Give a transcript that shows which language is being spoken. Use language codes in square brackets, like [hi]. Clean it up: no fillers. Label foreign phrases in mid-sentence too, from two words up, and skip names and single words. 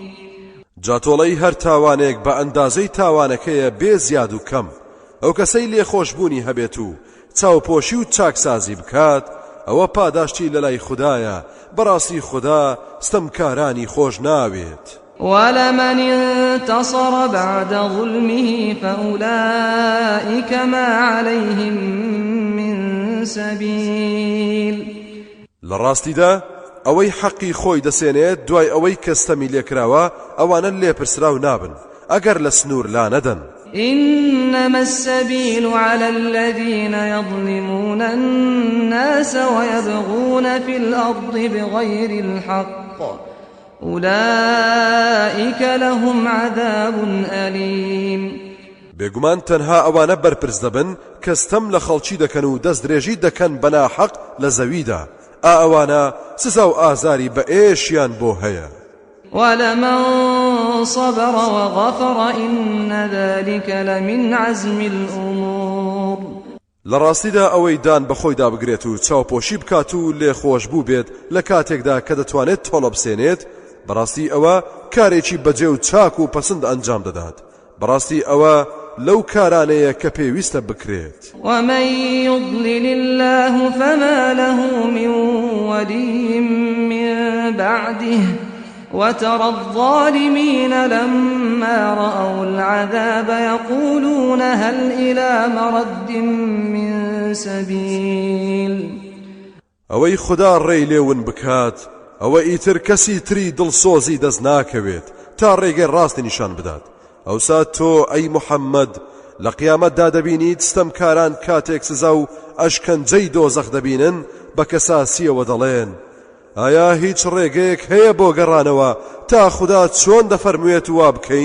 [ckb] جاتۆڵەی هەر تاوانێک بە ئەندازەی تاوانەکەیە بێ زیاد و کەم ئەو کەسەی لێخۆشبوونی هەبێت و چاوپۆشی و چاکسازی بکات ئەوە پاداشتی لەلای خوددایە، بەڕاستی خوددا ستەمکارانی خۆش ناوێت. [ar] ولمن انتصر بعد ظلمه فأولئك ما عليهم من سبيل. [ckb] لڕاستیدا ئەوەی حەقی خۆی دەسێنێت دوای ئەوەی کەستەمی لێکراوە ئەوانە لێپرسراو نابن ئەگەر لە سنوور لا نەدەن. [ar] إنما السبيل على الذين يظلمون الناس ويبغون في الأرض بغير الحق أولئك لهم عذاب أليم. [ckb] بێگومان تەنها ئەوانە بەرپرس دەبن کە ستەم لە خەڵکی دەکەن و دەستدرێژی دەکەن بە ناحەق لە زەویدا، ئەوانە سزا و ئازاری بە ئێشیان بۆ هەیە. [ar] ولمن صبر وغفر إن ذلك لمن عزم الأمور. [ckb] لڕاستیدا ئەوەی دان بەخۆیدا بگرێت و چاوپۆشی بکات و لێخۆش بوو بێت لە کاتێکدا کە دەتوانێت تۆڵە بسێنێت، بەڕاستی ئەوە کارێکی بەجێ و چاک و پەسند ئەنجام دەدات. بەڕاستی ئەوە لەو کارانەیە کە پێویستە بکرێت. [ar] ومن يضلل الله فما له من ولي من بعده وترى الظالمين لما رأوا العذاب يقولون هل إلى مرد من سبيل [ckb] ئەوەی خوددا ڕێی لێون بکات ئەوە ئیتر کەسی تری دڵسۆزی دەست ناکەوێت تا ڕێگەی ڕاستی نیشان بدات. ئەوسا تۆ ئەی محەممەد لە قیامەتدا دەبینیت ستەمکاران کاتێک سزا و ئەشکەنجەی دۆزەخ دەبینن بە کەساسیەوە دەڵێن ئایا هیچ ڕێگەیەک هەیە بۆ گەڕانەوە تا خوددا چۆن دەفەرموێت وا بکەین؟